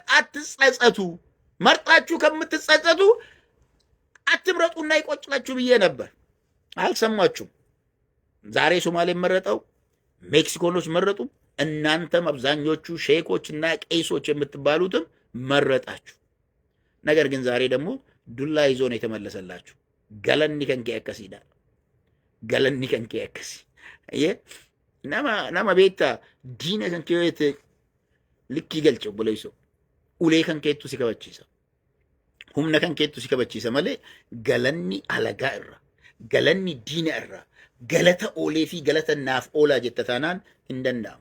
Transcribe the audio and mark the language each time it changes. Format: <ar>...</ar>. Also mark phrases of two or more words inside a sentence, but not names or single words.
<am>አትጸጸቱ፣ መርጣችሁ ከምትጸጸቱ አትምረጡና ይቆጭላችሁ ብዬ ነበር። አልሰማችሁም። ዛሬ ሶማሌ መረጠው፣ ሜክሲኮኖች መረጡ፣ እናንተም አብዛኞቹ ሼኮችና ቄሶች የምትባሉትም መረጣችሁ። ነገር ግን ዛሬ ደግሞ ዱላ ይዞ ነው የተመለሰላችሁ።</am> <om>galanni keenya akkasii</om> <am>ይላል።</am> <om>galanni keenya akkasii nama beektaa diina kan keewwate likkii galcha obboleessoo ulee kan keettu si kabachiisa humna kan keettu si kabachiisa malee galanni alagaa irra galanni diina irra galata oolee fi galata naaf oolaa jetta taanaan hin danda'amu.</om>